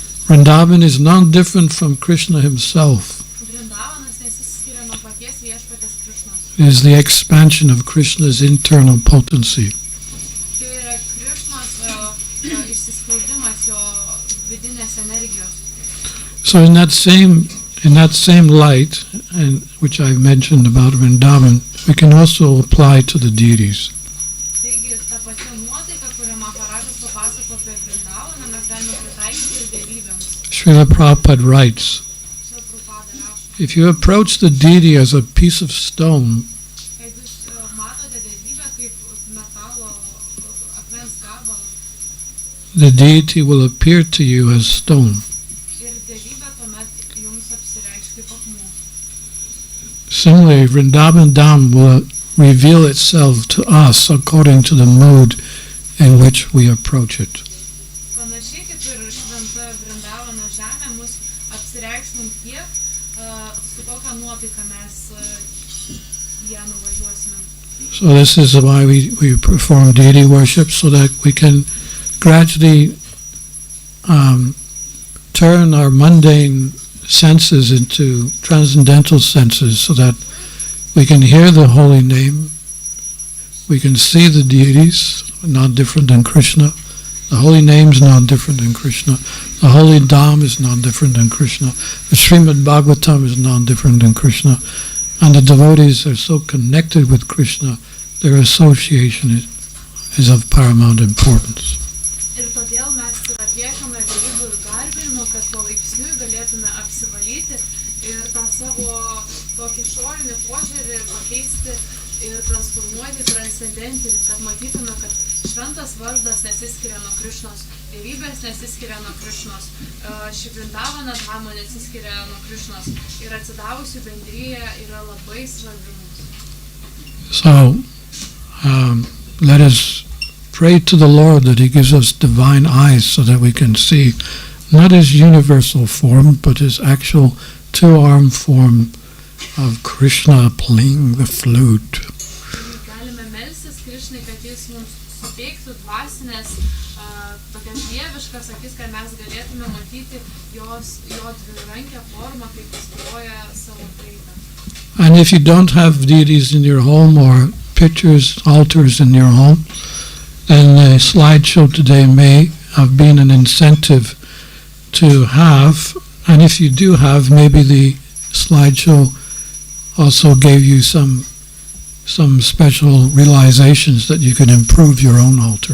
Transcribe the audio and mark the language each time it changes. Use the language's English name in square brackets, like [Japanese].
[English] Vrindavan is not different from Krishna himself. [Lithuanian] Vrindavanas nesiskiria nuo paties viešpaties Krišnos. [English] It is the expansion of Krishna's internal potency. [Lithuanian] Tai yra Krišnos išsiskleidimas jo vidinės energijos. [English] So in that same light, and which I've mentioned about Vrindavan, we can also apply to the deities. [Lithuanian] Taigi ta pačia nuotaika, kurią Maharažas papasako apie Vrindavaną, mes galime pritaikyti ir dievybėms. [English] Srila Prabhupada writes, [Lithuanian] Šila Prabhupada rašo, [English] if you approach the deity as a piece of stone, [Lithuanian] jeigu jūs matote dievybę kaip metalo akmens gabalą, [English] the deity will appear to you as stone. [Lithuanian] ir dievybė tuomet jums apsireikš kaip akmuo. [English] Similarly, Vrindavan Dham will reveal itself to us according to the mood in which we approach it. [Lithuanian] Panašiai kaip ir šventa Vrindavano žemė mus apsireikš mums tiek, su kokia nuotaika mes ją nuvažiuosime. [English] So this is why we perform deity worship, so that we can gradually turn our mundane senses into transcendental senses, so that we can hear the holy name, we can see the deities, not different than Krishna. The holy name is not different than Krishna. The holy Dham is not different than Krishna. The Srimad Bhagavatam is not different than Krishna. And the devotees are so connected with Krishna, their association is of paramount importance. [Lithuanian] Ir todėl mes ir atliekame dievybų garbinimą, kad palaipsniui galėtume apsivalyti ir tą savo tokį išorinį požiūrį pakeisti ir transformuoti transcendentinį, kad matytume, kad šventas vardas nesiskiria nuo Krišnos, dievybės nesiskiria nuo Krišnos, ši Vrindavana Dhama nesiskiria nuo Krišnos ir atsidavusių bendryje yra labai svarbi mums. [English] So, let us pray to the Lord that He gives us divine eyes so that we can see not His universal form, but His actual two-arm form of Krishna playing the flute. [Lithuanian] Galime melstis Krišnai, kad jis mums suteiktų dvasinės, tokias dieviškas akis, kad mes galėtume matyti jo dvirankę formą, kaip jis groja savo fleitą. [English] And if you don't have deities in your home or pictures, altars in your home, then the slideshow today may have been an incentive to have. And if you do have, maybe the slideshow also gave you some special realizations that you can improve your own altar.